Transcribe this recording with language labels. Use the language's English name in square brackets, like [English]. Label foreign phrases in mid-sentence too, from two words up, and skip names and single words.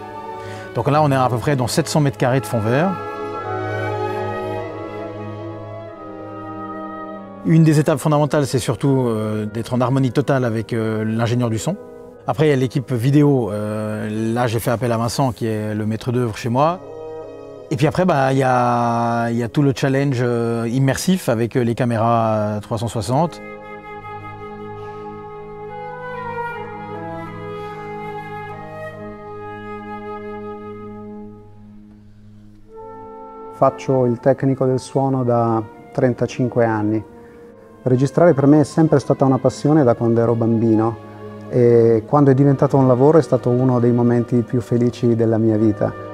[French] Donc là, on est à peu près dans 700 mètres carrés de fond vert. Une des étapes fondamentales, c'est surtout d'être en harmonie totale avec l'ingénieur du son. Après, il y a l'équipe vidéo. Là, j'ai fait appel à Vincent, qui est le maître d'œuvre chez moi. Et puis après, il y a tout le challenge immersif avec les caméras 360. [Italian] Faccio il tecnico del suono da 35 anni. Registrare per me è sempre stata una passione da quando ero bambino e quando è diventato un lavoro è stato uno dei momenti più felici della mia vita.